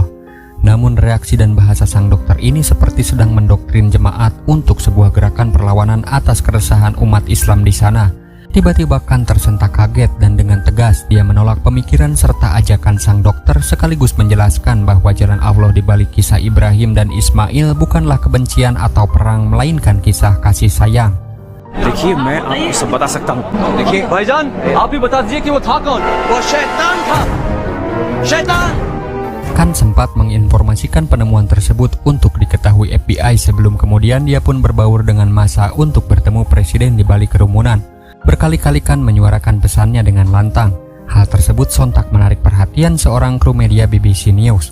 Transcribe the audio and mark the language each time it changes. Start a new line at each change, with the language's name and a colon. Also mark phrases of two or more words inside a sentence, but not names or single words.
Indonesian: Namun reaksi dan bahasa sang dokter ini seperti sedang mendoktrin jemaat untuk sebuah gerakan perlawanan atas keresahan umat Islam di sana. Tiba-tiba Khan tersentak kaget dan dengan tegas dia menolak pemikiran serta ajakan sang dokter, sekaligus menjelaskan bahwa jalan Allah di balik kisah Ibrahim dan Ismail bukanlah kebencian atau perang, melainkan kisah kasih sayang.
Hindi: देखिए मैं आपको सब बता सकता हूँ। देखिए भाईजान, आप भी बता दीजिए कि वो था कौन? वो शैतान था, शैतान।
Indonesian: Khan sempat menginformasikan penemuan tersebut untuk diketahui FBI sebelum kemudian dia pun berbaur dengan massa untuk bertemu presiden di balik kerumunan. Berkali-kali Khan menyuarakan pesannya dengan lantang. Hal tersebut sontak menarik perhatian seorang kru media BBC News.